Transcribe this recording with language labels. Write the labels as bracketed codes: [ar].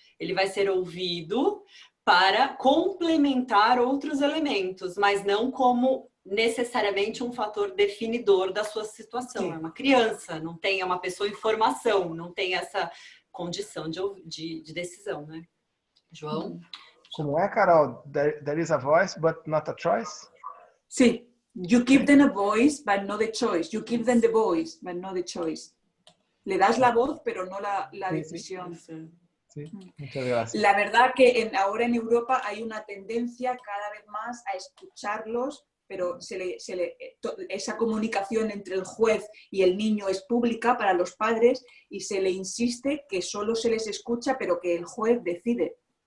[pt] Ele vai ser ouvido para complementar outros elementos, mas não como necessariamente um fator definidor da sua situação. Sim. É uma criança, não tem, é uma pessoa em formação, não tem essa condição de decisão, né? João? Como é, Carol? [en] There is a voice, but not a choice? [pt] Sim. [en] You give them a voice, but not the choice. You give them the voice, but not the choice. [es] Le das la voz, pero no la decisión. Sí. Sí, muchas gracias. La verdad que ahora en Europa hay una tendencia cada vez más a escucharlos, pero esa comunicación entre el juez y el niño es pública para los padres y se le insiste que solo se les escucha, pero que el juez decide.